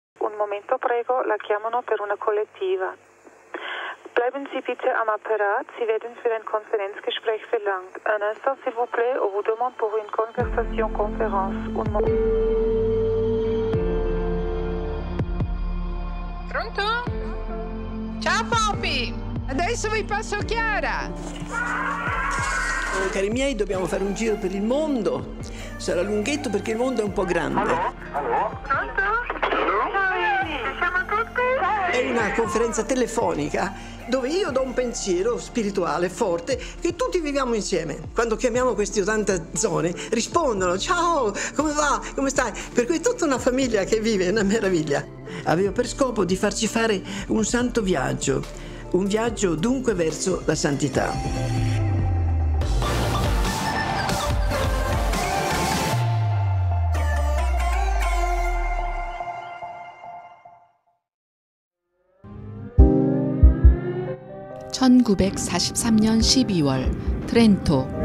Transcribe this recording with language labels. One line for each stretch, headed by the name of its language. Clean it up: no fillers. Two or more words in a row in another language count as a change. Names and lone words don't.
Italian: Un momento prego, la chiamano per una collettiva.
German: Bleiben Sie bitte am Apparat, Sie werden für ein Konferenzgespräch verlangt.
French: Un instant s'il vous plaît, on vous demande pour une conversation conférence. Un moment.
Italian: Pronto? Ciao Poppy! Adesso vi passo Chiara! Cari miei, dobbiamo fare un giro per il mondo. Sarà lunghetto perché il mondo è un po' grande. Allo? Pronto? Ci siamo tutti? È una conferenza telefonica dove io do un pensiero spirituale forte che tutti viviamo insieme. Quando chiamiamo queste 80 zone rispondono: ciao, come va? Come stai? Per cui è tutta una famiglia che vive, è una meraviglia. Avevo per scopo di farci fare un santo viaggio, un viaggio dunque verso la santità. (1943년 12월) 트렌토.